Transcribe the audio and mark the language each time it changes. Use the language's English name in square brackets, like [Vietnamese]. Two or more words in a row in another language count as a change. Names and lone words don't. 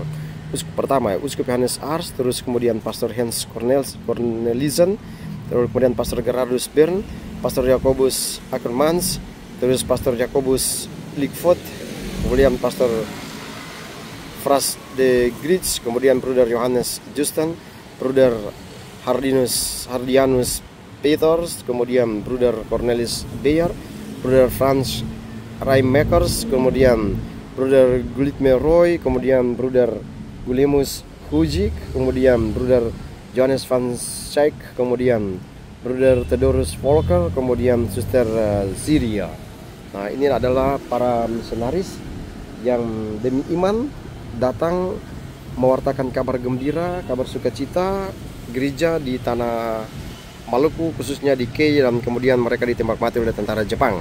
[Indonesian] Uskup pertama, Uskup Johannes Ars, terus kemudian Pastor Hans Cornelissen, terus kemudian Pastor Gerardus Bern, Pastor Jacobus Ackermans, terus Pastor Jacobus Ligfoot, kemudian Pastor Fras de Grits, kemudian Bruder Johannes Justin, Bruder Hardianus Peters, kemudian Bruder Cornelis Beyer, Bruder Franz Reimakers, kemudian Bruder Gulitme Roy, kemudian Bruder Gulemus Hujik, kemudian Bruder Johannes van Schaik, kemudian Bruder Theodorus Volker, kemudian Suster Ziria. Nah, ini adalah para misionaris yang demi iman datang mewartakan kabar gembira, kabar sukacita gereja di tanah Maluku, khususnya di Kei, dan kemudian mereka ditembak mati oleh tentara Jepang.